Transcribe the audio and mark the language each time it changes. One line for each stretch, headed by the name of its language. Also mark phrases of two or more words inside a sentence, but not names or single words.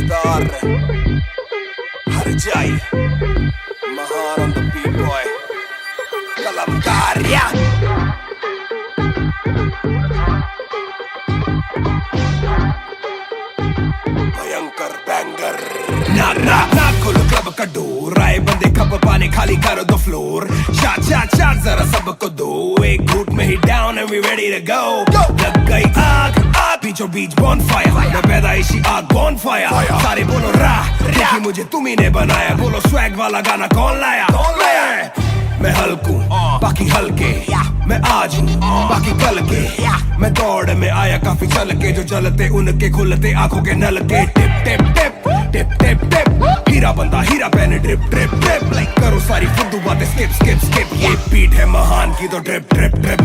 Hindi: Kalankar Harjai Mahan
English: on the beat boy
Hindi: Kalankar yeah भयंकर banger ना खोलो club का door आए बंदे खाब पाने खाली करो दो floor shot ज़रा सबको दो एक घूँट में ही
English: down and we ready to go
Hindi: लग गई आग बीचों बीच bonfire मैं पैदाइशी आग bonfire सारे बोलो राह देखी मुझे तुम्ही ने बनाया बोलो swag वाला गाना कौन लाया मैं हल्कू बाकी हल्के मैं आज हूँ बाकी कल के मैं दौड़ में आया काफी चल के जो चलते उनके खुलते आंखों के नल के टिप टिप टिप टिप टिप टिप हीरा बंदा हीरा पहने
English: drip drip drip
Hindi: लाइक करो सारी फुद्दू बातें
English: skip skip skip
Hindi: ये बीट है महान की तो
English: drip drip drip